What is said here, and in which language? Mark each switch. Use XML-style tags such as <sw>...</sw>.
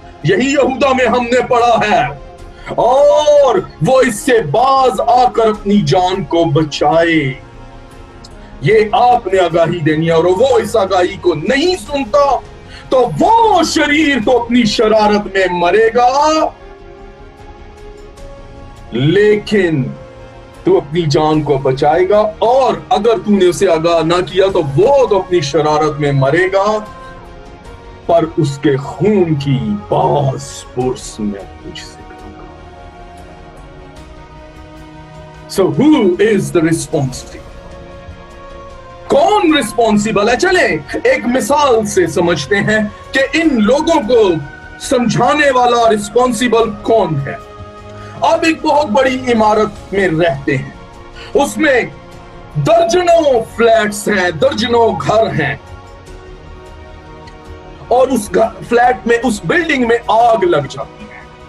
<hi>यही यहूदा में हमने पढ़ा है। और वो इससे बाज आकर अपनी जान को बचाए, ये आपने आगाही देनी है। और वो इस आगाही को नहीं सुनता तो वो शरीर तो अपनी शरारत में मरेगा, लेकिन तू अपनी जान को बचाएगा। और अगर तूने उसे आगाह ना किया तो वो तो अपनी शरारत में मरेगा, पर उसके खून की बास पुरस में तुझसे करूंगा।</hi> <en>So who is the responsible?</en> <hi>कौन रिस्पॉन्सिबल है? चले एक मिसाल से समझते हैं कि इन लोगों को समझाने वाला रिस्पॉन्सिबल कौन है। आप एक बहुत बड़ी इमारत में रहते हैं, उसमें दर्जनों फ्लैट्स हैं, दर्जनों घर हैं, और उस फ्लैट में, उस बिल्डिंग में आग लग जाती है।</hi>